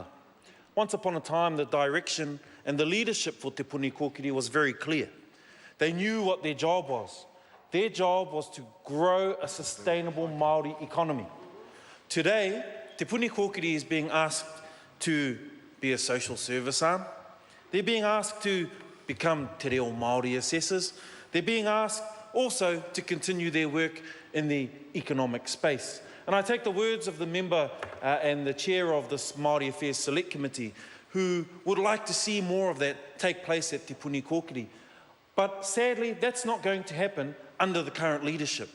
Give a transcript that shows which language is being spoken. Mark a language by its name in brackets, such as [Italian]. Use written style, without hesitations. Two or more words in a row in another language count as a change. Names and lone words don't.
[English] Once upon a time, the direction and the leadership for Te Puni Kōkiri was very clear. They knew what their job was. Their job was to grow a sustainable Māori economy. Today, Te Puni Kōkiri is being asked to be a social service arm. They're being asked to become [Māori] te reo Māori [English] assessors. They're being asked also to continue their work in the economic space. And I take the words of the member and the chair of this Māori Affairs Select Committee, who would like to see more of that take place at Te Puni Kōkiri. But sadly, that's not going to happen under the current leadership.